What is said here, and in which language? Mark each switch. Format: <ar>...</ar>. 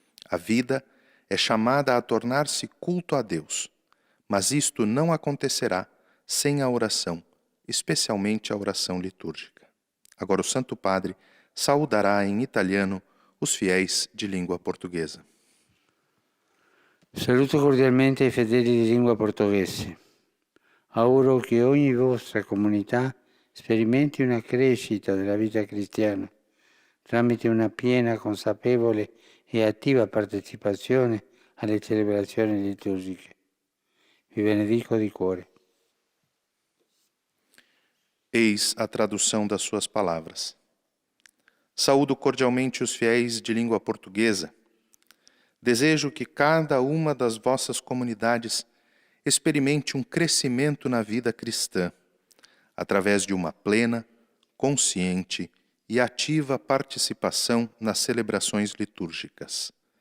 <pt>A vida é chamada a tornar-se culto a Deus, mas isto não acontecerá sem a oração, especialmente a oração litúrgica. Agora o Santo Padre saudará em italiano os fiéis de língua portuguesa.</pt> <it>Saluto cordialmente i fedeli di lingua portoghese. Auguro che ogni vostra comunità sperimenti una crescita della vita cristiana tramite una piena, consapevole e attiva partecipazione alle celebrazioni liturgiche. Vi benedico di cuore.</it> <pt>Eis a tradução das suas palavras. Saúdo cordialmente os fiéis de língua portuguesa. Desejo que cada uma das vossas comunidades experimente um crescimento na vida cristã, através de uma plena, consciente e ativa participação nas celebrações litúrgicas.</pt>